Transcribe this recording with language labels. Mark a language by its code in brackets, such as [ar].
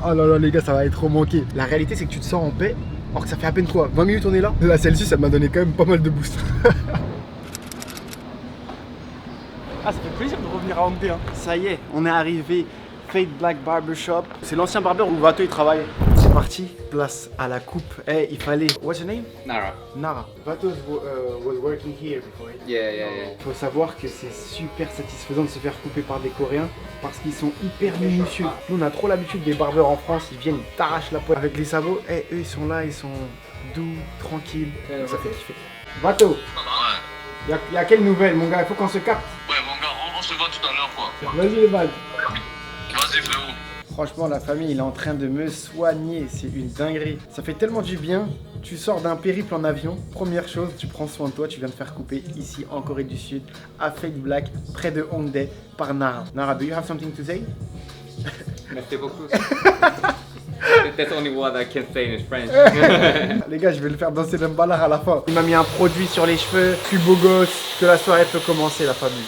[fr] Oh là là les gars, ça va être trop manqué. La réalité c'est que tu te sens en paix. Alors que ça fait à peine quoi, 20 minutes on est là. La Celsius, ça m'a donné quand même pas mal de boost. Ah, ça fait plaisir de revenir à Hongdae. Hein. Ça y est, on est arrivé. Fade Black Barbershop. C'est l'ancien barbeur où Vato il travaille. C'est parti, place à la coupe. Eh, il fallait. [en] What's your name? Nara. Nara. Vato was working here before. Yeah. [fr] Faut savoir que c'est super satisfaisant de se faire couper par des Coréens parce qu'ils sont hyper minutieux. Nous on a trop l'habitude des barbeurs en France, ils viennent, ils t'arrachent la peau avec les sabots. Eh, eux ils sont là, ils sont doux, tranquilles. Donc, ça fait kiffer. Vato, y a quelle nouvelle mon gars? Il faut qu'on se capte. Ouais mon gars, on se voit tout à l'heure quoi. Vas-y les balles. Vas-y frérot. Franchement la famille il est en train de me soigner, c'est une dinguerie. Ça fait tellement du bien, tu sors d'un périple en avion, première chose, tu prends soin de toi, tu viens de faire couper ici en Corée du Sud, à Fade Black, près de Hongdae, par Nara. [en] Nara, do you have something to say? [fr] Merci beaucoup. [en] That's only what I can say in French. [fr] Les gars, je vais le faire danser le ballard à la fin. Il m'a mis un produit sur les cheveux, plus beau gosse, que la soirée peut commencer la famille.